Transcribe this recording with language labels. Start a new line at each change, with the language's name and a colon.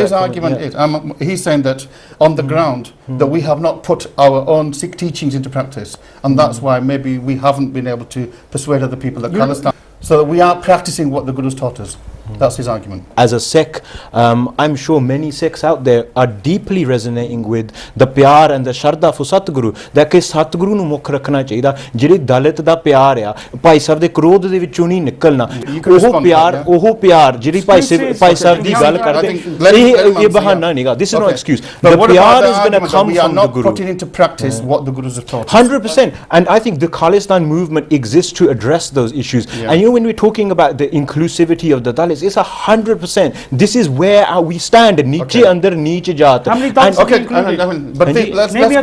English: his argument is he's saying that on the ground that we have not put our own Sikh teachings into practice, and that's why maybe we haven't been able to persuade other people that Khalistan, so that we are practicing what the Gurus taught us. That's his argument. As a Sikh, I'm sure many Sikhs out there are deeply resonating with the pyar and the sharda for Satguru.
Punjabi: That ਕਿ ਸਤਿਗੁਰੂ ਨੂੰ ਮੁੱਖ ਰੱਖਣਾ ਚਾਹੀਦਾ ਜਿਹੜੀ ਦਲਿਤ ਦਾ ਪਿਆਰ ਆ ਭਾਈ ਸਾਹਿਬ ਦੇ ਕ੍ਰੋਧ ਦੇ ਵਿੱਚੋਂ ਨਹੀਂ ਨਿਕਲਣਾ ਉਹ ਪਿਆਰ ਜਿਹੜੀ ਭਾਈ ਸਾਹਿਬ ਦੀ ਗੱਲ ਕਰਦੇ ਇਹ ਬਹਾਨਾ ਨਹੀਂਗਾ
English: this is no excuse the pyar is going to come from the Guru putting into practice what the Gurus have taught 100% and I think the Khalistan movement exists to address those issues and when we're talking about the inclusivity of the Dalits is. It's 100%. This is where we stand. Niche under niche jaat. How many Dalits Okay, included? let's Maybe a